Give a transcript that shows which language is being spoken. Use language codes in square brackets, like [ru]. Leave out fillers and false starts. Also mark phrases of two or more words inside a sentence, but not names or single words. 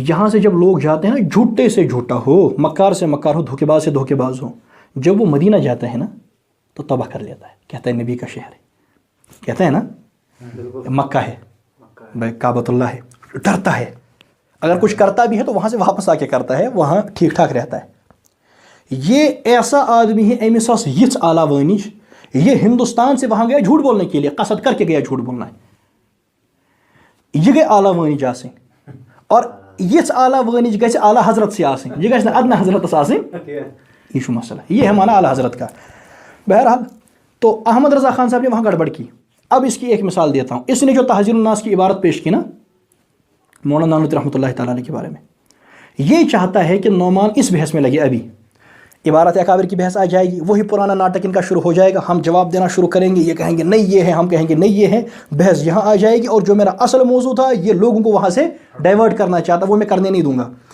[ur] یہاں سے جب لوگ جاتے ہیں نا، جھوٹے سے جھوٹا ہو، مکار سے مکار ہو، دھوکے باز سے دھوکے باز ہو، جب وہ مدینہ جاتا ہے نا تو تباہ کر لیتا ہے، کہتا ہے نبی کا شہر ہے، کہتا ہے نا مکہ ہے، کعبۃ اللہ ہے، ڈرتا ہے، اگر کچھ کرتا بھی ہے تو وہاں سے واپس آ کے کرتا ہے، وہاں ٹھیک ٹھاک رہتا ہے۔ یہ ایسا آدمی ہے، [ks] امس آس یِژھ اعلیٰ وٲنج، [ur] یہ ہندوستان سے وہاں گیا جھوٹ بولنے کے لیے، قصد کر کے گیا جھوٹ بولنا ہے، یہ گئی [ks] اعلیٰ وٲنج آسٕنۍ، [ur] اور [ks] یِژھ اعلیٰ وٲنج گژھِ [ur] اعلیٰ حضرت سے آسٕنۍ، یہ [ks] گژھِ نہٕ ادنیٰ حضرتس آسٕنۍ، یہ چھُ مسئلہ، [ur] یہ ہے معنی اعلیٰ حضرت کا۔ بہرحال تو احمد رضا خان صاحب نے وہاں گڑبڑ کی۔ اب اس کی ایک مثال دیتا ہوں، اس نے جو تحذیر الناس کی عبارت پیش کی نا مولانا نانوتوی [ar] رحمۃ اللہ تعالیٰ علیہ [ur] کے بارے میں، یہ چاہتا ہے کہ نعمان اس بحث میں لگے، ابھی عبارت اکابر کی بحث آ جائے گی، وہی پرانا ناٹک ان کا شروع ہو جائے گا، ہم جواب دینا شروع کریں گے، یہ کہیں گے نہیں یہ ہے، ہم کہیں گے نہیں یہ ہے، بحث یہاں آ جائے گی، اور جو میرا اصل موضوع تھا یہ لوگوں کو وہاں سے ڈائیورٹ کرنا چاہتا، وہ میں کرنے نہیں دوں گا۔